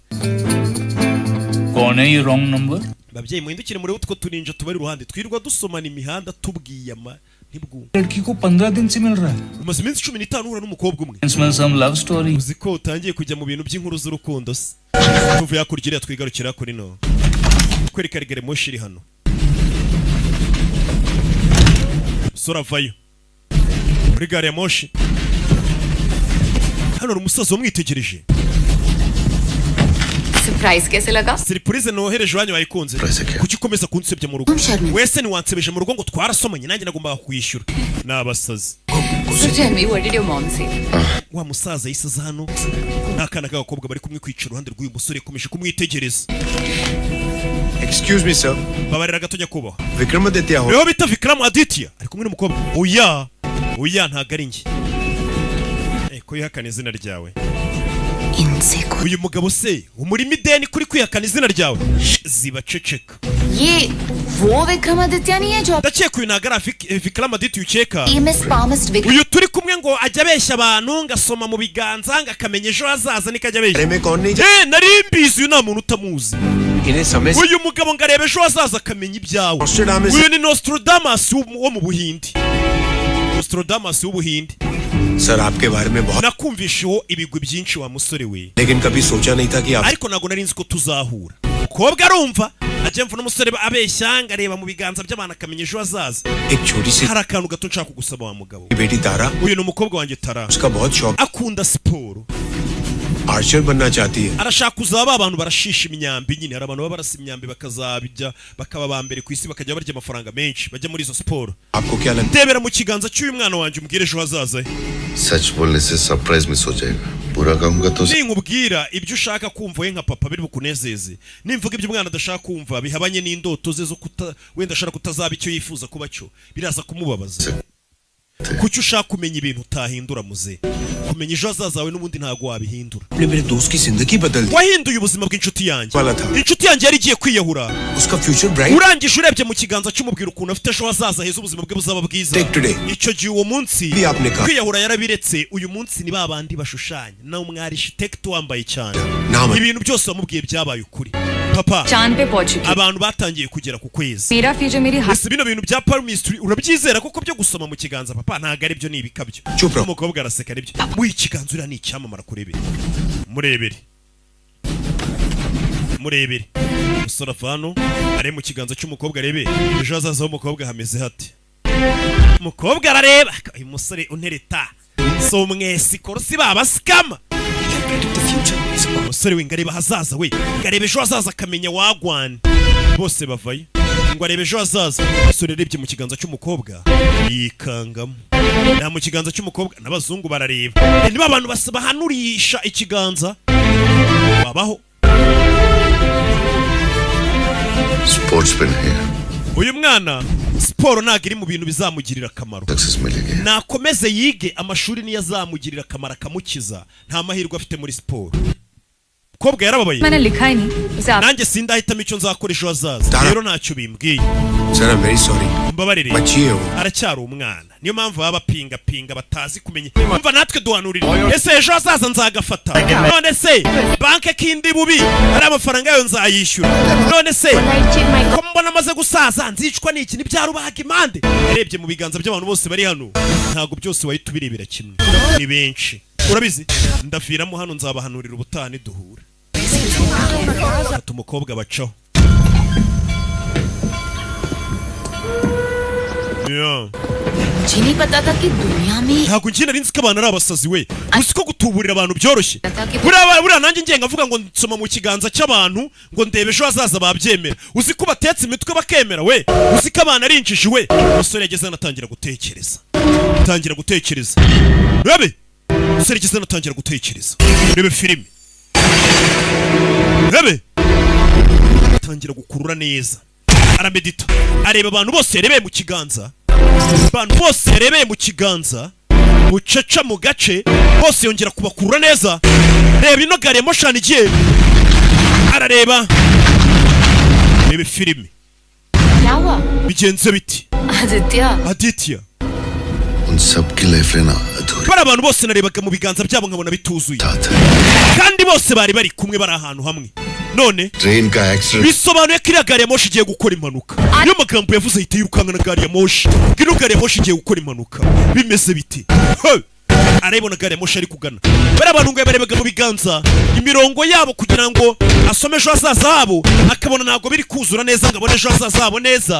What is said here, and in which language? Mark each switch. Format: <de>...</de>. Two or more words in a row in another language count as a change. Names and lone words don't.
<hi>कौन है ये</hi> <en>wrong number</en> <rw>babyeyi muhindukire muri utwo tuninja tubari iruhande twirirwa dusomana imihanda tubwiye ntibwumva</rw> <hi>लड़की को 15 दिन से मिल रहा है</hi> <rw>umaze iminsi 15 uhura n'umukobwa umwe</rw> <hi>इसमें</hi> <en>some love story</en> <rw>uzi ko utangiye kujya mu bintu by'inkuru z'urukundo se tuvuye hakurya twigarukira kuri no kwereka rigere moshi iri hano sora vayo muri gare ya moshi hano umusaza wamwitegereje</rw> <hi>सरप्राइज कैसे लगा</hi> <rw>surprise nohereje wanyu bayikunze kuki ukomeza kunsebya mu rugo wese ni wansebeje mu rugo ngo twarasomanye nanjye nagomba kwishyura nabasazi</rw> <en>So tell me, what did your mom say?</en> <rw>wa musaza yisaza hano nakana k'agakobwa bari kumwe kwicara uruhande rw'uyu musore yakomeje kumwitegereza</rw> <en>Excuse me, sir.</en> <rw>babarira gato nyakubahwa</rw> <hi>Vikramaditya ho.</hi> <rw>Reho bita Vikramaditya ari kumwe n'umukobwa oya ntago ari njye ko yihakana izina ryawe uyu mugabo se umurimo ideni kuri kwihakana izina ryawe ziba ceceka</rw> <hi>ये वो विक्रमादित्य नहीं है जो</hi> <rw>ndakeka uyu ntago ari Vikramaditya ukeka</rw> <en>famous palmist</en> <rw>uyu turi kumwe ngo ajya abeshya abantu ngasoma mu biganza ngakamenya ejo hazaza niko ajya abeshya nari mbizi uyu nta muntu utamuzi uyu mugabo ngo arebe ejo hazaza akamenya ibyawe uyu ni Nostradamus wo mu Buhindi Nostradamus w'Ubuhindi</rw> <hi>Sir, आपके बारे में बहुत</hi> <rw>nakumvisheho ibigwi byinshi wa musore we</rw> <hi>लेकिन कभी सोचा नहीं था कि आप</hi> <rw>ariko nago nari nzi ko tuzahura kobwa arumva ajya mvuna umusore abeshya ngareba mu biganza by'abantu akamenya ejo hazaza</rw> <hi>एक छोटी सी</hi> <rw>hari akantu gato nshaka kugusaba wa mugabo</rw> <hi>बेटी तारा</hi> <rw>uyu ni umukobwa wanjye Tara</rw> <hi>उसका बहुत शौक</hi> <rw>akunda siporo</rw> <hi>आर्चर बनना चाहती है</hi> <rw>arashaka kuzaba abantu barashisha imyambi nyine hari abantu baba barasa imyambi bakazabijya bakaba ba mbere ku isi bakajya barya amafaranga menshi bajya muri izo siporo</rw> <hi>आपको क्या लगता</hi> <rw>ndebera mu kiganza cy'uyu mwana wanjye umbwire ejo hazaza</rw> <hi>सच बोलने से</hi> <en>surprise miss</en> <hi>हो जाएगा पूरा कहूंगा तो</hi> <rw>ninkubwira ibyo ushaka kumva we nka papa biri bukunezeze nimvuga ibyo umwana adashaka kumva bihabanye n'indoto ze zo wenda ashaka kutazaba icyo yifuza kuba cyo biraza kumubabaza kuki ushaka kumenya ibintu utahindura muze kumenya ejo hazaza wawe n'ubundi ntago wabihindura</rw> <hi>है मेरे दोस्त की जिंदगी बदल दी</hi> <rw>wahinduye ubuzima bw'inshuti yanjye</rw> <hi>वाला था</hi> <rw>inshuti yanjye yari igiye kwiyahura</rw> <hi>उसका</hi> <en>future bright</en> <rw>urangije urebye mu kiganza cy'umubwira ukuntu afite ejo hazaza heza ubuzima bwe buzaba bwiza</rw> <en>Take today.</en> <rw>icyo gihe uwo munsi</rw> <hi>भी आपने कहा</hi> <rw>kwiyahura yarabiretse uyu munsi ni babandi bashushanya nawe umwarichitect wambaye cyane</rw> <hi>नाम</hi> <rw>ibintu byose wamubwiye byabaye ukuri papa</rw> <hi>चांद पे पहुंच चुकी</hi> <rw>abantu batangiye kugera ku kwezi</rw> <hi>मेरा फ्यूचर मेरी हाथ</hi> <rw>ese bino bintu bya palmistry urabyizera koko byo gusoma mu kiganza papa ntago ari byo nibikabyo Chupra. umukobwa araseka nibyo muri ikiganza uriya ni icyamamara kurebera murebere umusore avano ari mu kiganza cy'umukobwa arebe ejo hazaza h'umukobwa hameze hate umukobwa arareba uyu musore untereta si umwesi korosi babasikama umusore we ngareba hazaza we ngareba ejo hazaza akamenya wagwana bose bavayo ngo arebe ejo hazaza. Umusore yarebye mu kiganza cy'umukobwa yikangamo. Na mu kiganza cy'umukobwa n'abazungu barareba. Niba abantu bahanurisha ikiganza babaho.</rw> <hi>स्पोर्ट्समैन है</hi> <rw>uyu mwana siporo ntabwo iri mu bintu bizamugirira akamaro. Nakomeze yige amashuri niyo azamugirira akamaro akamukiza. Nta mahirwe afite muri siporo. Kobwa yarababaye.</rw> <hi>मैंने लिखा ही नहीं.</hi> <rw>Nanjye sindahitamo icyo nzakora ejo hazaza. Rero ntacyo bimbwiye.</rw> <en>Sir I am very sorry</en> <rw>Mbabarire.</rw> <hi>बच्ची है वो</hi> <rw>Aracyari umwana. Niyo mpamvu baba pinga batazi kumenya. Umva natwe duhanurira. Ese ejo hazaza nzagafata. None se banke kindi bubi ari amafaranga yayo nzayishyura. None se ko mbona amaze gusaza nzicwa n'iki nibyarubaga imande. Yarebye mu biganza by'abantu bose bari hano. Ntago byose wahita ubirebera kimwe. Ni benshi. Urabizi? Ndaviramo hano nzabahanurira ubutani duhura. Ati umukobwa bacaho.</rw> <hi>मुझे नहीं पता था कि दुनिया में</hi> <rw>ntabwo njye nari nzi ko abantu ari abasazi we. Uzi ko gutuburira abantu byoroshye. Buriya nanjye ngenga mvuga ngo nsoma mu kiganza cy'abantu ngo ndebe ejo hazaza babyemera. Uzi ko batetse imitwe bakemera we. Uzi ko abantu ari injiji we. Umusore yageze anatangira gutekereza. Rebe umusore yageze anatangira gutekereza. Rebe filime. Rebe atangira gukurura neza. Aramedita. Areba abantu bose yarebeye mu kiganza. Abantu bose yarebeye mu kiganza. Mucaca mu gace bose yongera kubakurura neza. Reba ino gari ya moshani igiye. Arareba. Rebe filime.</rw> <hi>क्या हुआ?</hi> <rw>Bigenze biti. Aditya.</rw> <hi>उन सब की लाइफें ना अधूरी</hi> <rw>Bari abantu bose narebaga mu biganza byabo nkabona bituzuye. Kandi bose bari kumwe bari ahantu hamwe. None</rw> <hi>ट्रेन का एक्सीडेंट</hi> <rw>bisobanuye ko iriya gari ya moshi igiye gukora impanuka. Niyo magambo yavuze ahita yirukanka na gari ya moshi. Ino gari ya moshi igiye gukora impanuka. Bimeze biti. Arayibona gari ya moshi ari kugana. Bari abantu ngo barebaga mu biganza imirongo yabo kugira ngo asome ejo hazaza habo. Akabona ntabwo biri kuzura neza ngo abone ejo hazaza habo neza.</rw>